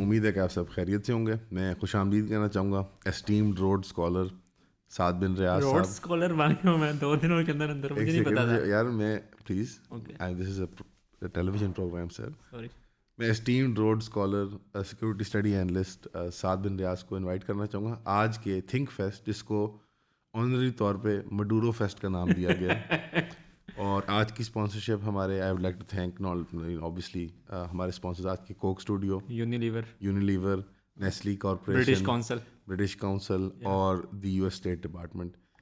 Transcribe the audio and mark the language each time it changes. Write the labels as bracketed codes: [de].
[ur] امید ہے کہ آپ سب خیریت سے ہوں گے. میں خوش آمدید کہنا چاہوں گا اسٹیمڈ روڈ اسکالر سعد بن ریاض روڈ صاحب. اسکالر بن گیا میں 2 دنوں کے اندر مجھے نہیں پتا تھا یار میں please [en] Okay this is a television programme sir. Sorry [ur] میں esteemed road scholar security study analyst سعد بن ریاض کو انوائٹ کرنا چاہوں گا آج کے تھنک فیسٹ, جس کو آنرری طور پہ مڈورو فیسٹ کا نام دیا گیا. اور آج کی اسپانسرشپ ہمارے [en] I would like to thank obviously [ur] ہمارے اسپانسرز آج کے Coke Studio, Unilever, نیسلی corporation, British council اور دی یو ایس اسٹیٹ ڈپارٹمنٹ.